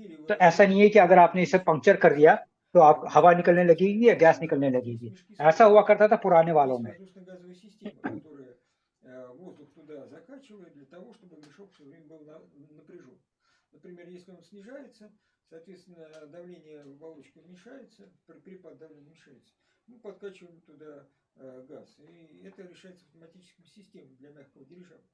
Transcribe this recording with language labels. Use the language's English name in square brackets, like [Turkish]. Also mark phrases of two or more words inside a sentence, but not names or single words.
[Hindi] तो ऐसा नहीं है कि अगर आपने इसे पंक्चर कर दिया तो आप हवा निकलने लगेगी या गैस निकलने लगेगी. ऐसा हुआ करता था पुराने वालों में. [Russian] воздух туда закачивает для того, чтобы мешок все время был напряжен. Например, если он снижается, соответственно, давление в оболочке уменьшается, перепад давления уменьшается, мы подкачиваем туда газ. И это решается автоматической системой для мягкого дирижабля.